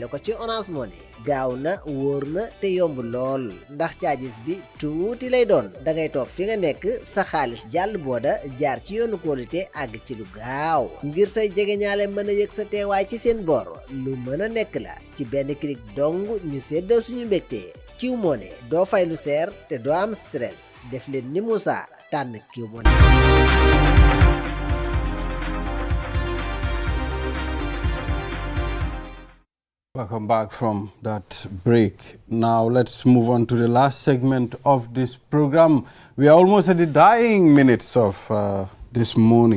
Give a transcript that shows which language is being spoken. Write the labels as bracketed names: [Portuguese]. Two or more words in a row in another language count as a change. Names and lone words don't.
[Wolof] ko ci Orange Money gaaw na wóor na te yomb lool ndax charges bi tuuti lay doon da ngay toog fi nga nekk sa xaalis jàll booda jaar ci yoonu kóolute àgg ci lu gaaw ngir say jegeñaale mën a yëg sa teewaay ci seen bor lu mën a nekk la ci benn clic dong ñu séddoo suñu mbégte Q Money doo fay lu seer te doo am stress def leen ni Moussa tànn Q Money. [English] Welcome back from that break. Now let's move on to the last segment of this program. We are almost at the dying minutes of this morning.